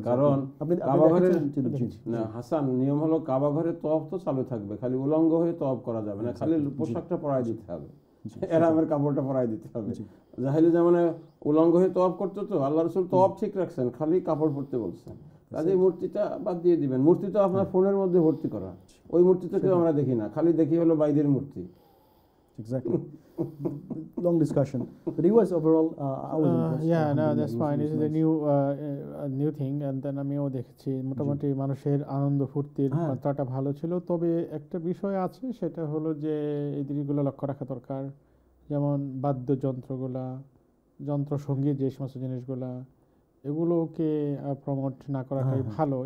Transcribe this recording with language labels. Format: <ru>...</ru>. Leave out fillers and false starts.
<bn>কারণ কাবা ঘরে না হাসান, নিয়ম হলো কাবা ঘরে তওয়াফ তো চালু থাকবে, খালি উলঙ্গ হয়ে তওয়াফ করা যাবে না, খালি পোশাকটা পরায় দিতে হবে। এহরামের কাপড়টা পরাই দিতে হবে। জাহেলি জামানে উলঙ্গ হয়ে তওয়াফ করতো, তো আল্লাহ রাসূল তওয়াফ ঠিক রাখছেন, খালি কাপড় পরতে বলছেন। কাজে মূর্তিটা বাদ দিয়ে দিবেন। মূর্তি তো আপনার ফোনের মধ্যে ভর্তি করা, ওই মূর্তি তো কেউ আমরা দেখি না, খালি দেখি হলো বাইদের মূর্তি।</bn> <en>Exactly. Long discussion, but it was overall. I was impressed. Yeah, no, that's fine. This is a new thing, and then</en> <bn>আমিও দেখেছি মোটামুটি মানুষের আনন্দ ফুর্তির মাত্রাটা ভালো ছিল। তবে একটা বিষয় আছে, সেটা হলো যে এই দিকগুলো লক্ষ্য রাখা দরকার, যেমন বাদ্যযন্ত্রগুলা, যন্ত্রসঙ্গীত, যে সমস্ত জিনিসগুলা, এগুলোকে প্রমোট না করাটাই ভালো।</bn>